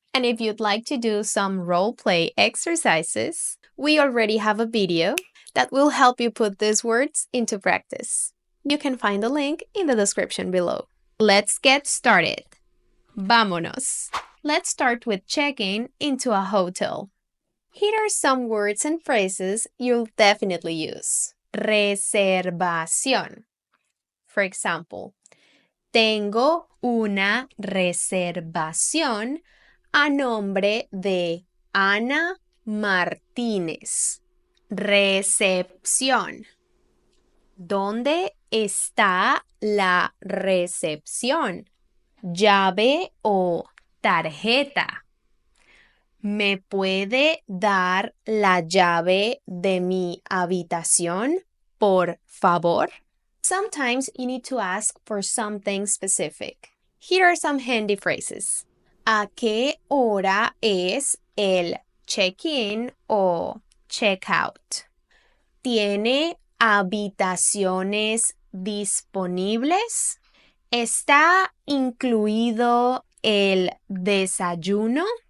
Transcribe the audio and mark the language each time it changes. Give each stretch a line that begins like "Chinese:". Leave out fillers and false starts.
English: And if you'd like to do some role play exercises, we already have a video that will help you put these words into practice. You can find the link in the description below. Let's get started.
Spanish: Vámonos.
English: Let's start with checking into a hotel. Here are some words and phrases you'll definitely use.
Spanish: Reservación.
English: For example,
Spanish: tengo una reservación a nombre de Ana Martínez. Recepción. ¿Dónde está la recepción? ¿Llave o tarjeta? ¿Me puede dar la llave de mi habitación, por favor?
English: Sometimes you need to ask for something specific. Here are some handy phrases.
Spanish: ¿A qué hora es el check-in o check-out? ¿Tiene habitaciones disponibles? ¿Está incluido el desayuno?